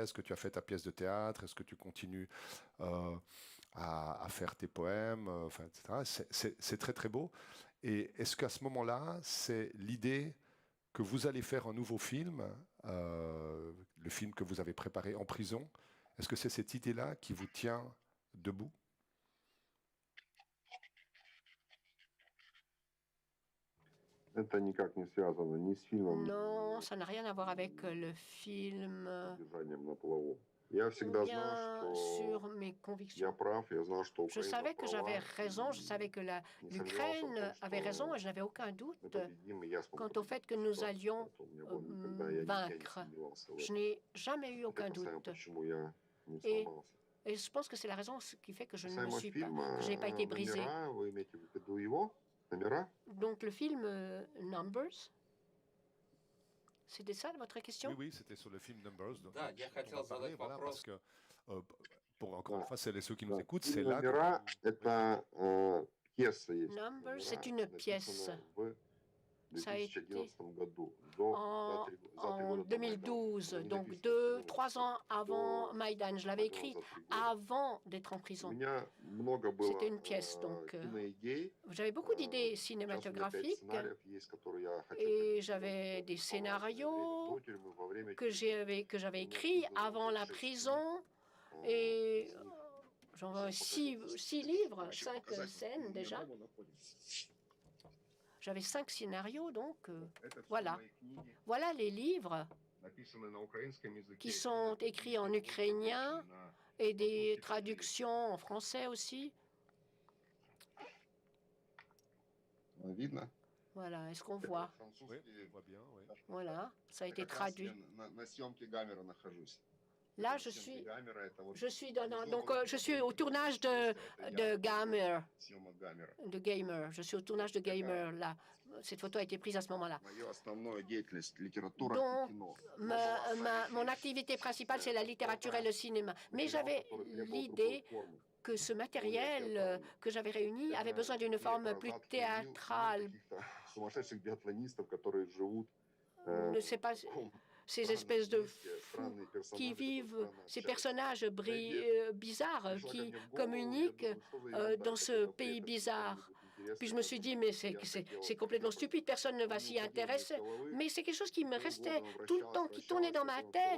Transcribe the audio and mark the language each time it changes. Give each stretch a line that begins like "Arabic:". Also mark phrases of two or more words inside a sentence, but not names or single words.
French: Est-ce que tu as fait ta pièce de théâtre? Est-ce que tu continues à faire tes poèmes, enfin, etc. C'est très très beau. Et est-ce qu'à ce moment-là, c'est l'idée que vous allez faire un nouveau film, le film que vous avez préparé en prison? Est-ce que c'est cette idée-là qui vous tient debout?
Russian: Это никак не связано ни с фильмом,
French: Non, ça n'a rien à voir avec le film
Russian: «Удержанием на плаву». Я
French: ou
Russian: всегда
French: bien
Russian: знал,
French: sur
Russian: что
French: mes
Russian: я
French: convictions.
Russian: прав, я знал, что
French: Je
Russian: Украина
French: savais que j'avais
Russian: права,
French: raison, je
Russian: и
French: savais que
Russian: не сомневался в
French: l'Ukraine
Russian: том,
French: avait raison
Russian: что
French: et je n'avais aucun
Russian: мы
French: doute
Russian: победим, и я смогу
French: quant au fait que
Russian: победить
French: nous
Russian: ситуацию.
French: allions
Russian: Поэтому у меня было никогда, я не
French: vaincre.
Russian: сомневался в
French: Je
Russian: этом.
French: n'ai jamais eu
Russian: Это
French: aucun
Russian: касаемо,
French: doute.
Russian: почему я не
French: Et,
Russian: сломался.
French: et je pense que c'est la raison qui fait que je ne me
Russian: Касаемо
French: suis pas,
Russian: фильма
French: que je n'ai pas été brisée.
Russian: «Номера», вы имеете в виду его? «Номера»?
French: Donc le film Numbers, c'était ça votre question? Oui, c'était sur le film Numbers.
Russian: Да, я хотел задать
French: Voilà,
Russian: вопрос.
French: parce que, pour encore une
Russian: Да.
French: fois, celles et ceux qui nous
Russian: Да.
French: écoutent,
Russian: Фильм
French: c'est là que
Russian: «Номера»
French: vous- —
Russian: это пьеса есть.
French: Numbers,
Russian: «Номера»
French: c'est une pièce.
Russian: написана в
French: Ça a été
Russian: 2011 году,
French: en,
Russian: за 3
French: en
Russian: года до Майдана.
French: 2012,
Russian: Она не
French: donc
Russian: написана в
French: 3
Russian: фильме.
French: ans avant
Russian: До
French: Maïdan. Je l'avais
Russian: Майдана
French: écrit
Russian: за 3 года.
French: avant d'être en
Russian: У
French: prison.
Russian: меня много было
French: C'était une pièce, donc
Russian: киноидей.
French: j'avais beaucoup d'idées
Russian: Сейчас у меня 5
French: cinématographiques
Russian: сценариев есть, которые я хочу
French: et
Russian: написать
French: j'avais des
Russian: во время
French: scénarios
Russian: до тюрьмы, во время
French: que
Russian: тюрьмы.
French: j'avais écrits avant la prison et j'en ai 6 livres, 5 scènes déjà. J'avais 5 scénarios, donc
Russian: Это всё
French: voilà.
Russian: мои книги,
French: Voilà les livres
Russian: написанные на украинском языке.
French: qui sont écrits en ukrainien
Russian: На
French: et des traductions en français aussi.
Russian: Видно?
French: Voilà, est-ce qu'on voit? Oui, on voit bien, oui. Voilà, ça a été
Russian: Как раз
French: traduit.
Russian: я на съемке Гамера нахожусь.
French: Là,
Russian: На
French: je
Russian: съемке
French: suis,
Russian: Гамера, это вот
French: je suis dans,
Russian: Безумно
French: donc je suis au tournage
Russian: это
French: de
Russian: я,
French: Gamer,
Russian: съемок Гамера.
French: de Gamer. Je suis au tournage de Gamer là. Cette photo a été prise à ce moment-là.
Russian: Моя основная деятельность — литература
French: Donc,
Russian: и кино.
French: mon activité principale, c'est la littérature et le cinéma. Mais j'avais l'idée que ce matériel que j'avais réuni avait besoin d'une forme plus théâtrale.
Russian: Сумасшедших биатлонистов, которые живут
French: Ne sais pas, ces espèces de fous qui vivent, ces personnages bizarres qui communiquent dans ce pays bizarre. Puis je me suis dit, mais c'est complètement stupide, personne ne va s'y intéresser. Mais c'est quelque chose qui me restait tout le temps, qui tournait dans ma tête.